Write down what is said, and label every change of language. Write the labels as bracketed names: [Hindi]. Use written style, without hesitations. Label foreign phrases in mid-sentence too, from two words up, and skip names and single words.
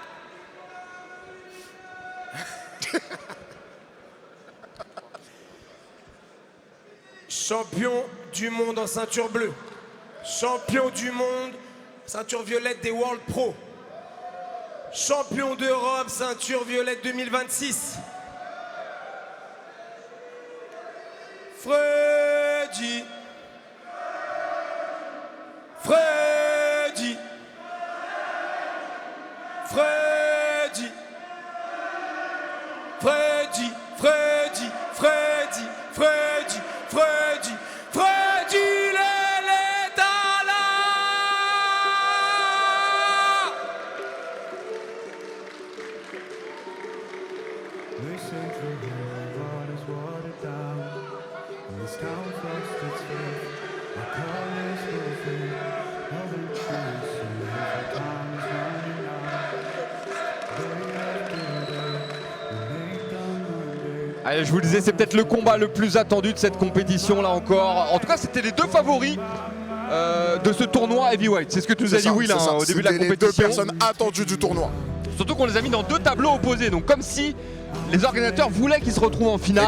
[French] Champion du monde en ceinture bleue. Champion du monde, ceinture violette des World Pro. Champion d'Europe, ceinture violette 2026. Freddy. Freddy. Freddy. Freddy. Freddy. Freddy. Freddy. Freddy. Freddy l'Eletala. [English] They say through the waters watered down, and this town lost its faith. Our colors will fade, nothing true. So the time is running out. Day after day, we make them Monday. [French] Allez, je vous le disais, c'est peut-être le combat le plus attendu de cette compétition là encore. En tout cas, c'était les deux favoris de ce tournoi heavyweight. C'est ce que tu nous as dit, Will, hein, au début de la C'était les compétition. deux personnes attendues du tournoi. Surtout qu'on les a mis dans deux tableaux opposés, donc comme si les organisateurs voulaient qu'ils se retrouvent en finale.